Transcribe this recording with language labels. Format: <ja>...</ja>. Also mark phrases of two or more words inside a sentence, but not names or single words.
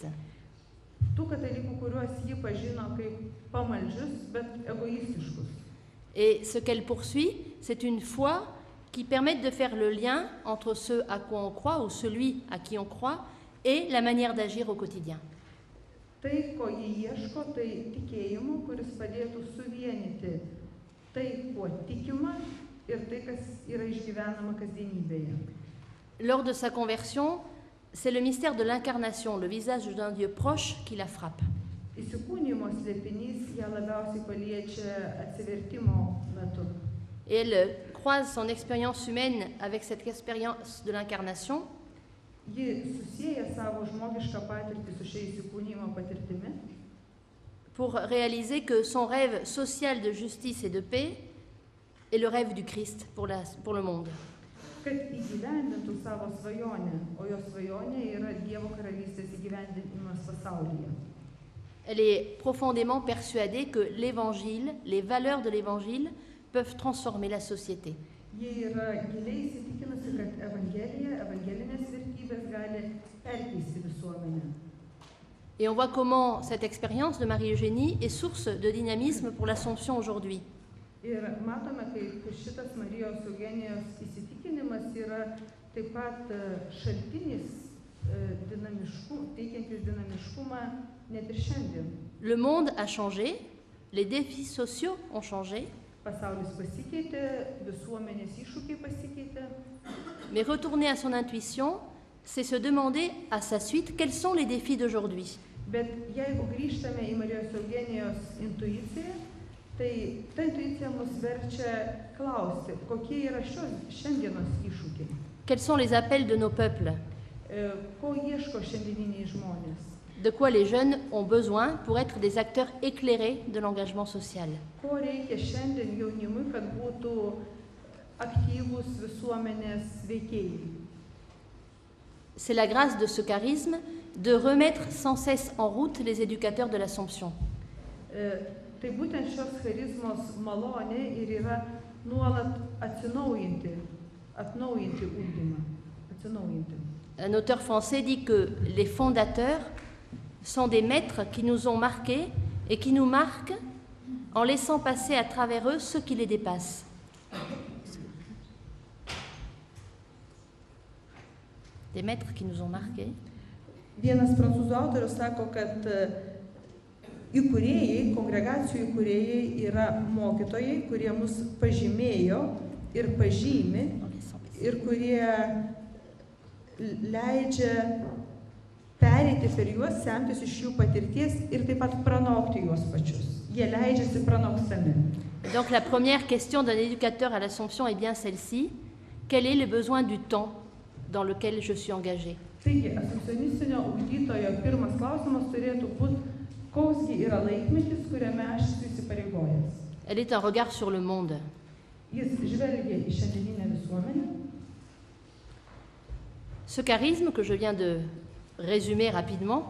<lt>Tų katalikų, kuriuos ji pažino kaip pamaldžius, bet egoistiškus.</lt> <fr>Et ce qu'elle poursuit, c'est une foi qui permette de faire le lien entre ce à quoi on croit ou celui à qui on croit et la manière d'agir au quotidien.</fr> <lt>Tai, ko ji ieško, tai tikėjimo, kuris padėtų suvienyti tai, kuo tikima ir tai, kas yra išgyvenama kasdienybėje.</lt> <fr>Lors de sa conversion, c'est le mystère de l'incarnation, le visage d'un Dieu proche qui la frappe.</fr> <lt>Įsikūnijimo slėpinys ją labiausiai paliečia atsivertimo metu.</lt> <fr>Et elle croise son expérience humaine avec cette expérience de l'incarnation.</fr> <lt>Ji susieja savo žmogišką patirtį su šia įsikūnijimo patirtimi,</lt> <fr>pour réaliser que son rêve social de justice et de paix est le rêve du Christ pour le monde.</fr> <lt>kad įgyvendintų savo svajonę, o jos svajonė yra Dievo karalystės įgyvendinimas pasaulyje.</lt> <fr>Elle est profondément persuadée que l'Évangile, les valeurs de l'Évangile, peuvent transformer la société.</fr> <lt>Ji yra giliai įsitikinusi, kad evangelinės vertybės gali perkeisti visuomenę.</lt> <fr>Et on voit comment cette expérience de Marie-Eugénie est source de dynamisme pour l'Assomption aujourd'hui.</fr> <lt>Ir matome, kaip šitas Marijos Eugenijos įsitikinimas yra taip pat šaltinis teikiantis dinamiškumą net ir šiandien.</lt> <fr>Le monde a changé, les défis sociaux ont changé.</fr> <lt>Pasaulis pasikeitė, visuomenės iššūkiai pasikeitė.</lt> <fr>Mais retourner à son intuition, c'est se demander à sa suite quels sont les défis d'aujourd'hui.</fr> <lt>Bet jeigu grįžtame į Marijos Eugenijos intuiciją, tai ta intuicija mus verčia klausti, kokie yra šiandienos iššūkiai.</lt> <fr>Quels sont les appels de nos peuples?</fr> <lt>Ko ieško šiandieniniai žmonės?</lt> <fr>De quoi les jeunes ont besoin pour être des acteurs éclairés de l'engagement social?</fr> <lt>Ko reikia šiandien jaunimui, kad būtų aktyvūs visuomenės veikėjai?</lt> <fr>C'est la grâce de ce charisme de remettre sans cesse en route les éducateurs de l'Assomption.</fr> <lt>Tai būtent šios charizmos malonė ir yra nuolat atnaujinti ugdymą.</lt> <fr>Un auteur français dit que les fondateurs sont des maîtres qui nous ont marqués et qui nous marquent en laissant passer à travers eux ceux qui les dépassent. Des maîtres qui nous ont marqués.</fr> <lt>Vienas prancūzų autorius sako, kad įkūrėjai, kongregacijų įkūrėjai yra mokytojai, kurie mus pažymėjo ir pažymi ir kurie leidžia pereiti per juos, semtis iš jų patirties ir taip pat pranokti juos pačius. Jie leidžiasi pranokstami.</lt> <fr>Donc la première question d'un éducateur à l'Assomption est bien celle-ci. Quel est le besoin du temps dans lequel je suis engagé?</fr> <lt>Taigi, asumpcionistinio ugdytojo pirmas klausimas turėtų būti, koksgi yra laikmetis, kuriame aš esu įsipareigojęs.</lt> <fr>Elle est un regard sur le monde.</fr> <lt>Jis žvelgia į šiandieninę visuomenę.</lt> <fr>Ce charisme que je viens de résumer rapidement,</fr>